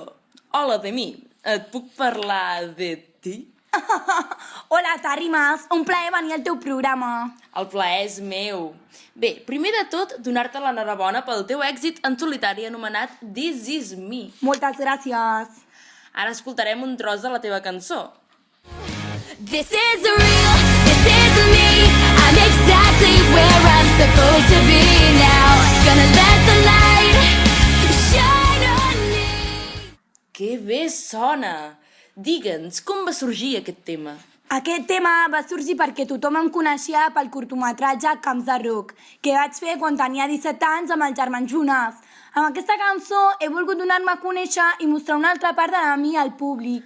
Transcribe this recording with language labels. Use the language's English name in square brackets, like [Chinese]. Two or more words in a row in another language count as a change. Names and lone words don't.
[Catalan] Hola, Demi, et puc parlar de ti? Hola, Terrimes, un plaer venir al teu programa. El plaer és meu. Bé, primer de tot, donar-te l'enhorabona pel teu èxit en solitari anomenat This Is Me. Moltes gràcies. Ara escoltarem un tros de la teva cançó. [English] This is real, this is me. I'm exactly where I'm supposed to be now. Gonna let the light shine on me. [Catalan] Que bé sona! Digue'ns, com va sorgir aquest tema? Aquest tema va sorgir perquè tothom em coneixia pel curtmetratge Camps de Rock, que vaig fer quan tenia 17 anys amb els germans Jonas. Amb aquesta cançó he volgut donar-me a conèixer i mostrar una altra part de mi al públic.